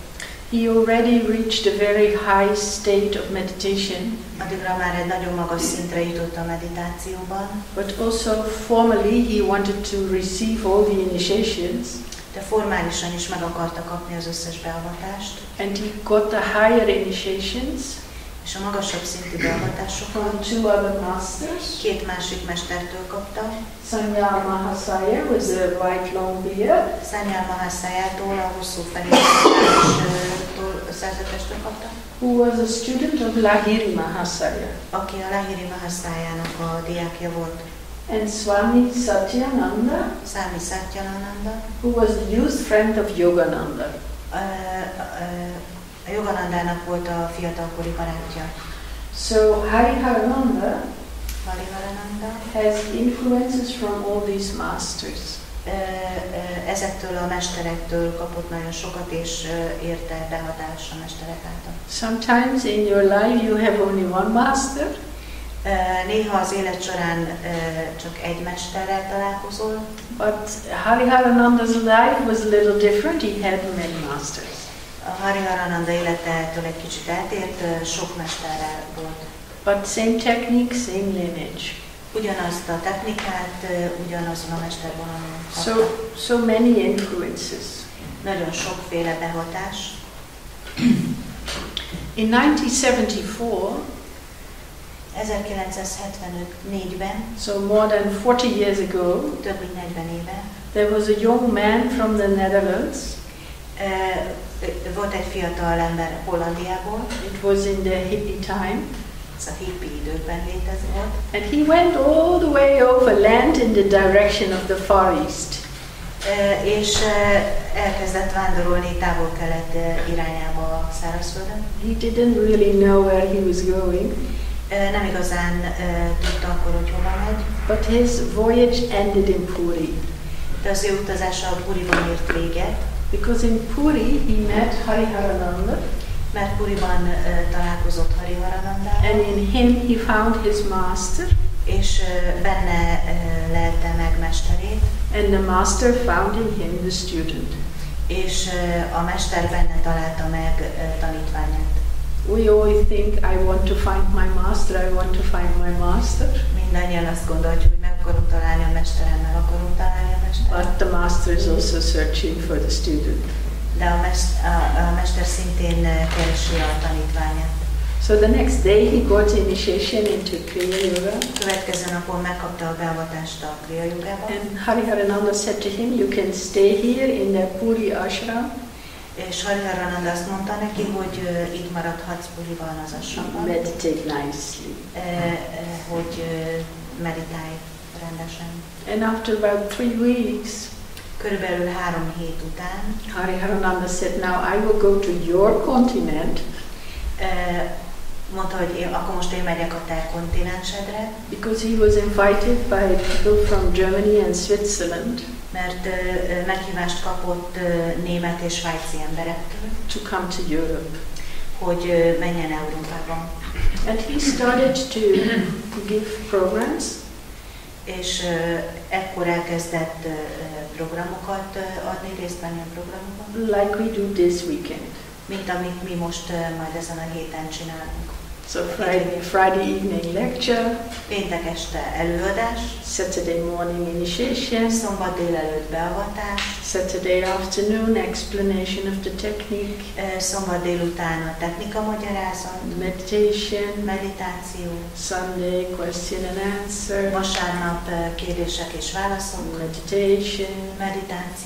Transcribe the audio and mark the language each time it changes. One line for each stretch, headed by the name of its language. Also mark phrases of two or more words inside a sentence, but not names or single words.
English: He already reached a very high state of meditation,
Hungarian: Addigra már egy nagyon magas szintre jutott a meditációban,
English: but also formally he wanted to receive all the initiations,
Hungarian: de formálisan is meg akarta kapni az összes beavatást,
English: and he got the higher initiations
Hungarian: és a magasabb szintű beavatásokat
English: from two other masters.
Hungarian: két másik mestertől kapta.
English: Sanyal Mahasaya with a white long beard,
Hungarian: Sanyal Mahasayától, a hosszú felé szerzetestől kapta,
English: who was a student of Lahiri Mahasaya,
Hungarian: aki a Lahiri Mahasayának a diákja volt.
English: and Swami Satyananda,
Hungarian: Swami Satyananda,
English: who was the youth friend of Yogananda.
Hungarian: A Yoganandának volt a fiatalkori barátja.
English: So Hariharananda
Hungarian: Hariharananda
English: has influences from all these masters.
Hungarian: Ezektől a mesterektől kapott nagyon sokat, és érte behatás a mesterek által.
English: Sometimes in your life you have only one master,
Hungarian: Néha az élet során csak egy mesterrel találkozol,
English: but Hariharananda's life was a little different. He had many masters.
Hungarian: a Hariharananda életetől egy kicsit eltért, sok mesterrel volt.
English: But same technique, same lineage.
Hungarian: Ugyanazt a technikát, ugyanazon a mestervonalon kapta.
English: So many influences.
Hungarian: Nagyon sokféle behatás.
English: In 1974,
Hungarian: 1974-ben,
English: so more than 40 years ago,
Hungarian: több mint 40 éve,
English: there was a young man from the Netherlands.
Hungarian: Volt egy fiatal ember Hollandiából,
English: It was in the hippie time.
Hungarian: ez a hippie időkben létezett,
English: And he went all the way overland in the direction of the Far East.
Hungarian: És elkezdett vándorolni távol-kelet irányába a szárazföldön.
English: He didn't really know where he was going,
Hungarian: Nem igazán tudta akkor, hogy hova megy,
English: but his voyage ended in Puri.
Hungarian: de az ő utazása a Puriban ért véget,
English: Because in Puri he met Hariharananda,
Hungarian: mert Puriban találkozott Hariharanandával,
English: and in him he found his master,
Hungarian: és benne lelte meg mesterét,
English: and the master found in him the student.
Hungarian: és a mester benne találta meg tanítványát.
English: We always think, I want to find my master, I want to find my master.
Hungarian: Mindannyian azt gondoljuk, hogy meg akarom találni a mesterem, meg akarom találni a mesterem.
English: But the master is also searching for the student.
Hungarian: De a mester szintén keresi a tanítványát.
English: So the next day he got initiation into Kriya Jóga.
Hungarian: Következő napon megkapta a beavatást a Kriya Jógába.
English: And Hariharananda said to him, you can stay here in the Puri ashram.
Hungarian: És Hariharananda azt mondta neki, hogy itt maradhatsz Puriban az ashramban.
English: Meditate nicely.
Hungarian: Hogy meditálj rendesen.
English: And after about 3 weeks,
Hungarian: Körülbelül 3 hét után
English: Hariharananda said, now I will go to your continent.
Hungarian: Mondta, hogy akkor most én megyek a te kontinensedre,
English: Because he was invited by people from Germany and Switzerland
Hungarian: mert meghívást kapott német és svájci emberektől,
English: to come to Europe.
Hungarian: hogy menjen Európába.
English: And he started to give programs.
Hungarian: És ekkor elkezdett programokat adni, részt venni a programokban,
English: Like we do this weekend.
Hungarian: mint amit mi most majd ezen a héten csinálunk.
English: So Friday evening lecture,
Hungarian: Péntek este előadás,
English: Saturday morning initiation,
Hungarian: szombat délelőtt beavatás,
English: Saturday afternoon explanation of the technique,
Hungarian: szombat délután a technika magyarázat,
English: meditation,
Hungarian: meditáció,
English: Sunday question and answer,
Hungarian: vasárnap kérdések és válaszok,
English: meditation,
Hungarian: meditáció,